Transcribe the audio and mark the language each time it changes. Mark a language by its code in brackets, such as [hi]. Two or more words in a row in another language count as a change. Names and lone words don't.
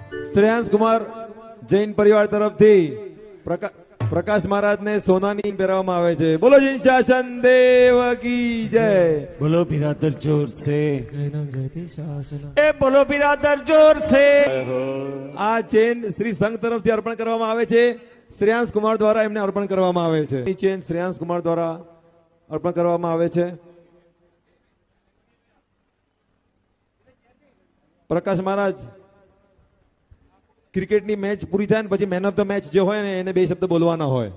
[gu] શ્રેયાંશ કુમાર જૈન પરિવાર તરફથી પ્રકાશ મહારાજને સોનાની પહેરવામાં આવે છે। [hi] बोलो जैन शासन देव की जय। बोलो बिरादर जोर से जयति शासन ए बोलो बिरादर जोर से। [gu] આ ચેન શ્રી સંઘ તરફથી અર્પણ કરવામાં આવે છે। શ્રેયાંશ કુમાર દ્વારા એમને અર્પણ કરવામાં આવે છે। એ ચેન શ્રેયાંશ કુમાર દ્વારા અર્પણ કરવામાં આવે છે। પ્રકાશ મહારાજ ક્રિકેટની મેચ પૂરી થાય ને પછી [en] man of the match [gu] જે હોય ને એને બે શબ્દ બોલવાના હોય।